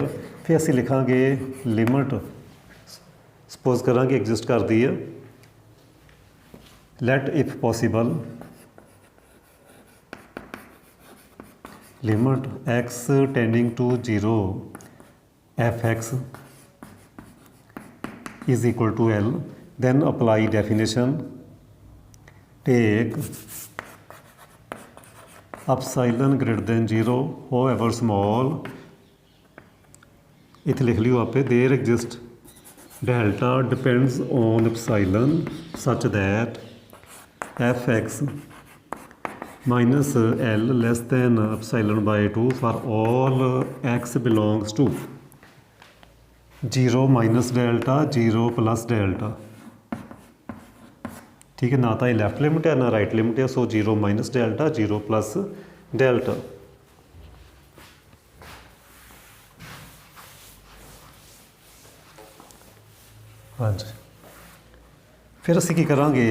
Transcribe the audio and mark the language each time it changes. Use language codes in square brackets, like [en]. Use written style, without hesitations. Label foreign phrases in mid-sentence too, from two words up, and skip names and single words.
[pa] ਫਿਰ ਅਸੀਂ ਲਿਖਾਂਗੇ ਲਿਮਿਟ, ਸਪੋਜ਼ ਕਰਾਂਗੇ ਐਗਜ਼ਿਸਟ ਕਰਦੀ ਹੈ, [en] let if possible limit x tending to 0 fx is equal to L, then apply definition, take epsilon greater than 0 however small, [pa] ਇੱਥੇ ਲਿਖ ਲਿਓ ਆਪੇ, [en] there exist delta depends on epsilon such that fx minus L less than epsilon by 2 for all x belongs to 0 minus delta 0 plus delta. [pa] ਠੀਕ ਹੈ, ਨਾ ਤਾਂ ਇਹ [en] left limit [pa] ਹੈ ਨਾ [en] right limit [pa] ਹੈ। ਸੋ [en] 0 minus delta 0 plus delta. [pa] ਹਾਂਜੀ, ਫਿਰ ਅਸੀਂ ਕੀ ਕਰਾਂਗੇ?